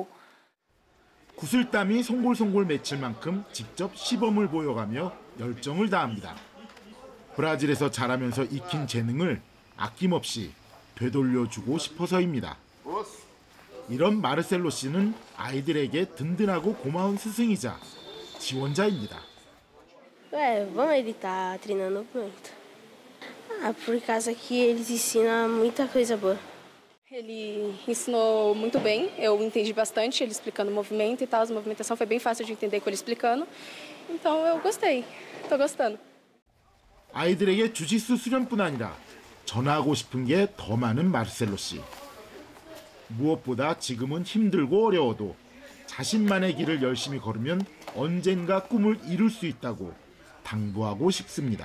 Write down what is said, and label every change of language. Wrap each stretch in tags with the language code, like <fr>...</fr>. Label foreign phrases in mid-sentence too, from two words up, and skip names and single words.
<ko>구슬땀이 송골송골 맺힐 만큼 직접 시범을 보여가며 열정을 다합니다. 브라질에서 자라면서 익힌 재능을 아낌없이 되돌려주고 싶어서입니다. 이런 마르셀로 씨는 아이들에게 든든하고 고마운 스승이자 지원자입니다.</ko> <pt>Vamos, ele tá treinando muito. Por causa que eles ensinam muita coisa boa. Ele ensinou muito bem, eu entendi bastante ele explicando o movimento e tal, a movimentação foi bem fácil de entender com ele explicando, então eu gostei, tô gostando.</pt> <ko>아이들에게 주짓수 수련뿐 아니라 전하고 싶은 게 더 많은 마르셀로 씨. 무엇보다 지금은 힘들고 어려워도 자신만의 길을 열심히 걸으면 언젠가 꿈을 이룰 수 있다고 당부하고 싶습니다.</ko>